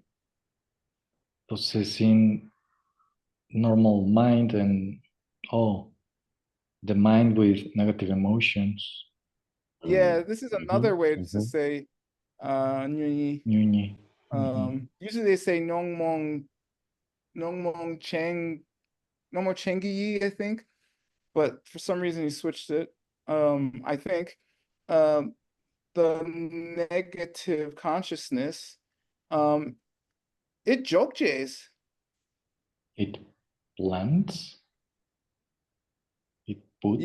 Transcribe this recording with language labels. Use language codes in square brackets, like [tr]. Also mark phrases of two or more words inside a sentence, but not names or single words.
[en] Possessing normal mind and the mind with negative emotions. Yeah, this is another way to say nyunyi. Nyunyi. Usually they say [bo] ཉོན་མོངས་ཅན་གྱི་ཡིད, [en] I think, but for some reason he switched it. I think the negative consciousness, it jokjes. It plants. It puts.